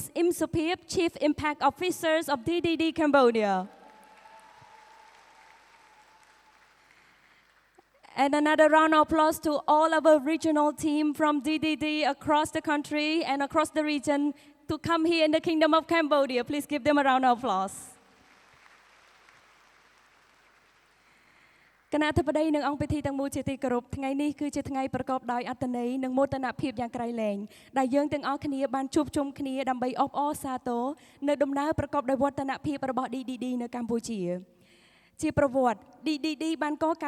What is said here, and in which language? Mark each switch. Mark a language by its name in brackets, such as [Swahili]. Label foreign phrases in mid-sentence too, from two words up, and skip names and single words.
[English] Im Supip, Chief Impact Officers of DDD Cambodia. And another round of applause to all our regional team from DDD across the country and across the region to come here in the Kingdom of Cambodia. Please give them a round of applause. [Khmer] គណៈអធិបតីនិងអង្គពិធីទាំងមូលជាទីគោរពថ្ងៃនេះគឺជាថ្ងៃប្រកបដោយអត្ថន័យនិងមោទនភាពយ៉ាងក្រៃលែងដែលយើងទាំងអស់គ្នាបានជួបជុំគ្នាដើម្បីអបអរសាទរនៅដំណើរប្រកបដោយវឌ្ឍនភាពរបស់ DDD នៅកម្ពុជាជាប្រវត្តិ DDD បានកកើត